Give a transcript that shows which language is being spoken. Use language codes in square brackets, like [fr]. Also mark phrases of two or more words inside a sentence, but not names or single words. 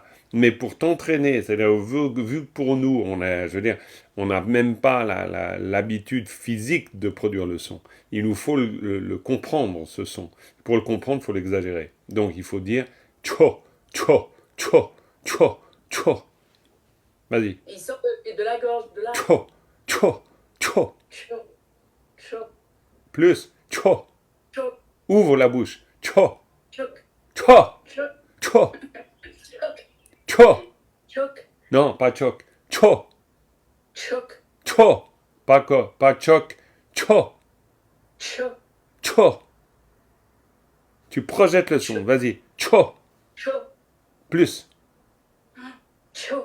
[fr] Mais pour t'entraîner, c'est-à-dire vu que pour nous, je veux dire, on n'a même pas l'habitude physique de produire le son. Il nous faut le comprendre, ce son. Pour le comprendre, il faut l'exagérer. Donc il faut dire cho, cho, cho, cho, cho. Vas-y. Il sort de la gorge, de là. Cho, cho, cho. Choc, choc, Plus. Cho. choc, Ouvre la bouche. Cho, choc, cho, choc, cho, choc, cho. choc, Non, pas choc. Cho, choc, cho. Pas choc. Cho, choc, cho. Tu projettes le son. Vas-y. Cho. choc, Plus. choc,